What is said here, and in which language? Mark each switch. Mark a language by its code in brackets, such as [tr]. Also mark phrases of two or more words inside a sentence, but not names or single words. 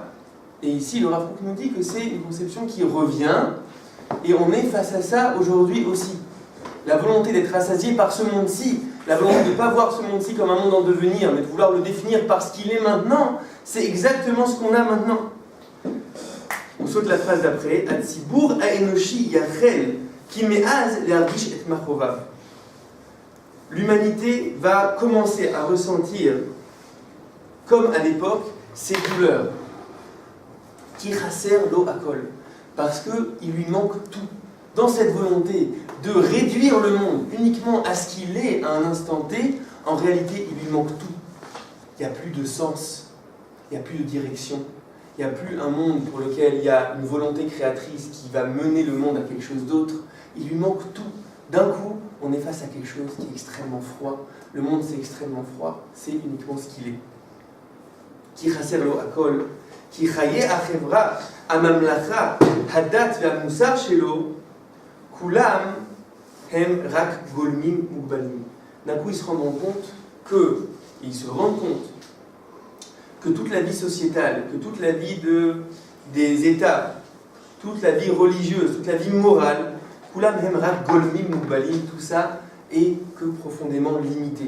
[fr] Et ici, le Rav Kook nous dit que c'est une conception qui revient, et on est face à ça aujourd'hui aussi. La volonté d'être rassasié par ce monde-ci, la volonté de ne pas voir ce monde-ci comme un monde en devenir, mais de vouloir le définir par ce qu'il est maintenant, c'est exactement ce qu'on a maintenant. On saute la phrase d'après. [he] הציבור האנושי יחל כי מאז להרגיש את מכאוביו. [fr] L'humanité va commencer à ressentir, comme à l'époque, ses douleurs. [he] כי חסר לו הכל. [fr] Parce qu'il lui manque tout. Dans cette volonté de réduire le monde uniquement à ce qu'il est à un instant T, en réalité, il lui manque tout. Il n'y a plus de sens, il n'y a plus de direction, il n'y a plus un monde pour lequel il y a une volonté créatrice qui va mener le monde à quelque chose d'autre. Il lui manque tout. D'un coup, on est face à quelque chose qui est extrêmement froid. Le monde, c'est extrêmement froid. C'est uniquement ce qu'il est. [he] כי חסר לו הכל, כי חיי החברה, הממלכה, הדת והמוסר שלו, כולם הם רק גלמים מוגבלים. [fr] D'un coup, ils se rendront compte ils se rendent compte que toute la vie sociétale, que toute la vie des États, toute la vie religieuse, toute la vie morale, [he] כולם הם רק גלמים מוגבלים, [fr] tout ça est que profondément limité.